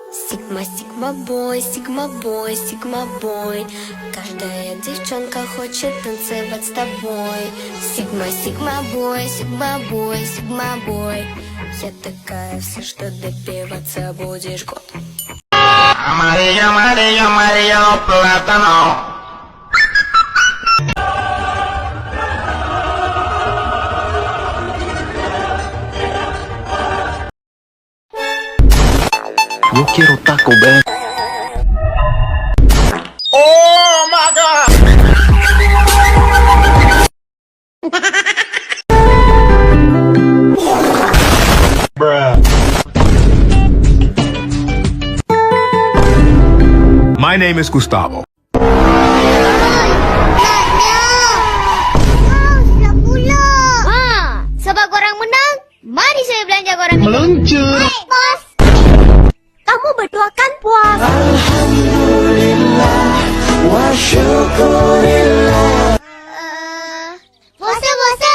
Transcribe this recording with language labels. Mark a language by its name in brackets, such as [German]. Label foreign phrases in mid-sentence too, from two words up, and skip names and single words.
[Russian] Сигма, сигма бой, сигма бой, сигма бой. Каждая девчонка хочет танцевать с тобой. Сигма, сигма бой, сигма бой, сигма бой. Я такая, все, что добиваться будешь год. [Spanish] Amarillo, amarillo, amarillo, plátano. Yo quiero Taco Bell. [English] Oh my God! Bruh. My name is Gustavo. [Malay] Sebab korang menang, mari saya belanja korang minum. Meluncur. Baik, bos. Kamu berdua kan puas? Bosa.